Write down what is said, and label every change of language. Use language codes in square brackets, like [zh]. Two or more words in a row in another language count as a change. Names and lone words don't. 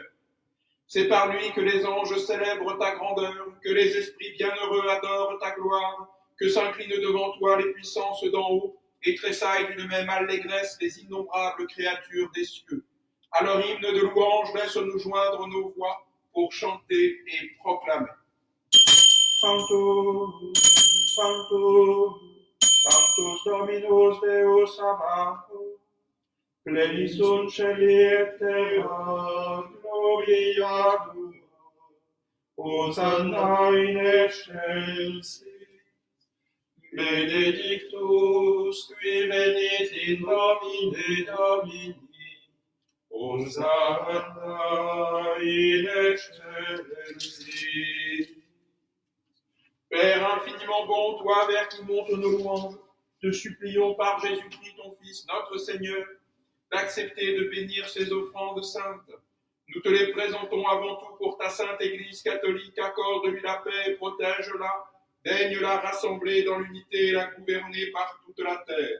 [fr] C'est par lui que les anges célèbrent ta grandeur, que les esprits bienheureux adorent ta gloire, que s'inclinent devant toi les puissances d'en haut, et tressaillent d'une même allégresse les innombrables créatures des cieux. À leur hymne de louange, laisse-nous joindre nos voix pour chanter et proclamer. [la] Sanctus, Sanctus, Sanctus Dominus Deus Sabaoth, pleni sunt celi et terra, gloria Deo. Hosanna in excelsis, benedictus qui venit in nomine Domini, Hosanna in excelsis. [fr] Père infiniment bon, toi vers qui montent nos louanges, te supplions par Jésus-Christ ton Fils, notre Seigneur, d'accepter de bénir ces offrandes saintes. Nous te les présentons avant tout pour ta sainte Église catholique, accorde-lui la paix et protège-la, daigne la rassembler dans l'unité et la gouverner par toute la terre.